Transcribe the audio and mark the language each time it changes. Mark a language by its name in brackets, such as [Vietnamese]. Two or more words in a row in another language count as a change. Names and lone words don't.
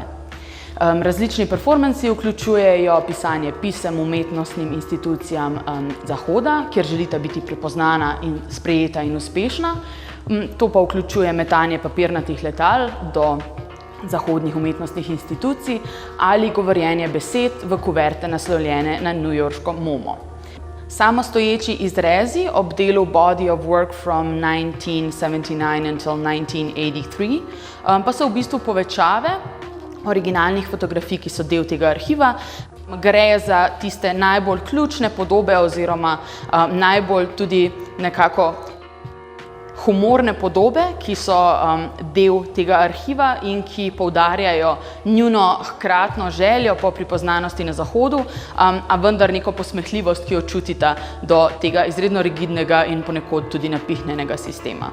[Slovenian] Različni performanci vključujejo pisanje pisem umetnostnim institucijam Zahoda, kjer želita biti prepoznana in sprejeta in uspešna. To pa vključuje metanje papirnatih letal do zahodnih umetnostnih institucij ali govorjenje besed v kuverte naslovljene na newyorško MoMO. Samostoječi izrezi ob delu Body of Work from 1979 until 1983 pa so v bistvu povečave originalnih fotografij, ki so del tega arhiva. Gre za tiste najbolj ključne podobe oziroma najbolj tudi nekako humorne podobe, ki so del tega arhiva in ki poudarjajo njuno hkratno željo po pripoznanosti na Zahodu, a vendar neko posmehljivost, ki jo čutita do tega izredno rigidnega in ponekod tudi napihnjenega sistema.